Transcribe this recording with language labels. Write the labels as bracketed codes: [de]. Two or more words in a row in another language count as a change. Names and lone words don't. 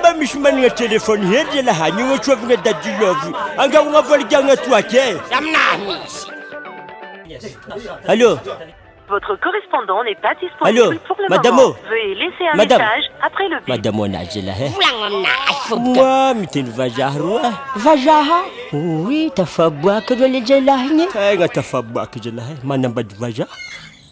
[mg] misy managna telefony hely zalahy ny ohatroavagna dadilovy angahogna vola giagna toaky e aminahy misy allô. [fr] Votre correspondant n'est pas disponible Allô, pour le madame moment. O. Veuillez laisser un Madame. message après le bip. [mg] Madame onazy lahy moi miteny vazaha roa vazaha oui tafaboaka rô le zalahy igny tegna tafaboaka zalahy manambady vazaha